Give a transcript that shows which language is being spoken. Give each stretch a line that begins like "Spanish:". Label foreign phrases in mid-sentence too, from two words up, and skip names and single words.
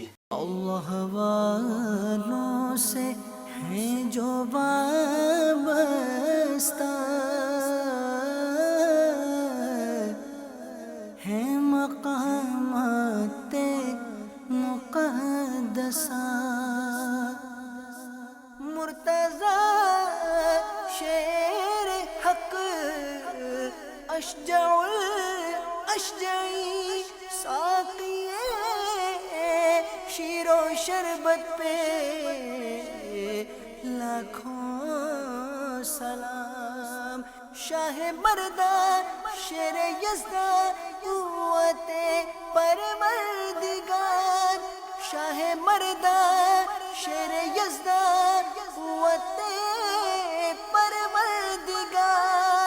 Urdu: اللہ والوں سے ہیں جو وابستہ، ہیں مقامات مقدسہ. مرتضی شیر حق
Arabic: اشجع الاشجعی،
Urdu: ساقی شیر و شربت پہ لاکھوں سلام.
Persian: شاہ مردان شیر یزدان قوت پروردگار، شاہ مردان شیر یزدان قوت پروردگار.